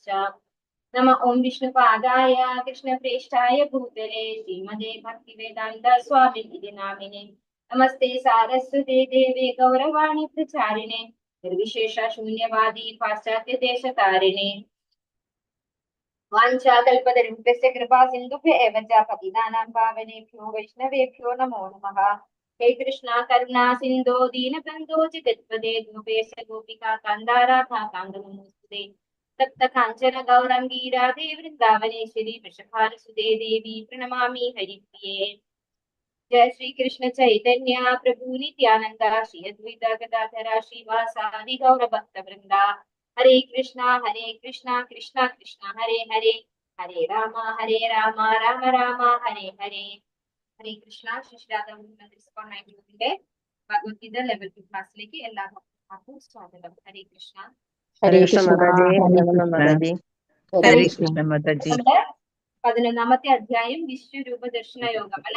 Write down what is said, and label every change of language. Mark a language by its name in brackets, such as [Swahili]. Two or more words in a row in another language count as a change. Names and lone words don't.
[Sanskrit] നമ ഓം വിഷ്ണുപാദായ കൃഷ്ണപ്രേഷ്ഠായ ഭൂതലേ ശ്രീമദേ ഭക്തിവേദാന്ത സ്വാമിനിധി നാമിനെ. നമസ്തേ സാരസ്വതേ ദേവേ ഗൗരവാണി പ്രചാരിണേ നിർവിശേഷ ശൂന്യവാദി പാശ്ചാത്യ ദേശതാരിണേ. വാഞ്ചാകൽപതരുഭ്യസ്യ കൃപാ സിന്ധുഭ്യ ഏവ ച പതിതാനാം പാവനേഭ്യോ വൈഷ്ണവേഭ്യോ നമോ നമഃ. ഹേ കൃഷ്ണ കരുണാ സിന്ധോ ദീനബന്ധോ ജഗത്പദേ ഗോപേശ ഗോപികാ കാന്താരാധാ കാന്തനമോസ്തുതേ. തപ്ത കാഞ്ചന ഗൗരംഗീ രാധേ വൃന്ദാവനേശ്വരി വൃഷഭാനുസുതേ ദേവി പ്രണമാമി ഹരിപ്രിയേ. जय श्री कृष्ण चैतन्य प्रभु नित्यानंद श्री अद्वैत गदाधर श्रीवासादि गौर भक्त वृंदा. हरे कृष्णा कृष्णा कृष्णा हरे हरे हरे राम राम राम हरे हरे. ഹരേ കൃഷ്ണ. [Malayalam] ശിശുരാധന്റെ ഭഗവത്ഗീത ലെവൽ 2 ക്ലാസ്സിലേക്ക് എല്ലാ ഭക്തർക്കും സ്വാഗതം. [Sanskrit] ഹരേ കൃഷ്ണ. ഹരേ കൃഷ്ണ മാതാജി. ഹരേ കൃഷ്ണ മാതാജി. [Malayalam] 11ാമത്തെ അധ്യായം വിശ്വരൂപ ദർശന യോഗം അല്ലെ.